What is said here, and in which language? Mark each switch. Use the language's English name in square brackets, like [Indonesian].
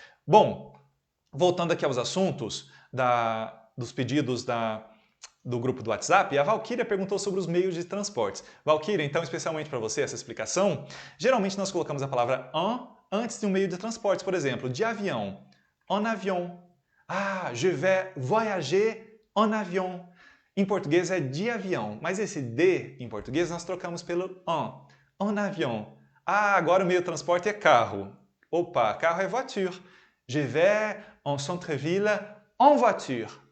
[Portuguese] Bom, voltando aqui aos assuntos dos pedidos do grupo do WhatsApp, a Valquíria perguntou sobre os meios de transportes. Valquíria, então, especialmente para você, essa explicação, geralmente nós colocamos a palavra en antes de um meio de transportes, por exemplo, de avião, [French] en avion. Ah, je vais voyager en avion. [Portuguese] Em português é de avião, mas esse de, em português, nós trocamos pelo [French] en avion. [Portuguese] Ah, agora o meio de transporte é carro. Opa, carro é voiture. [French] Je vais en centre-ville en voiture.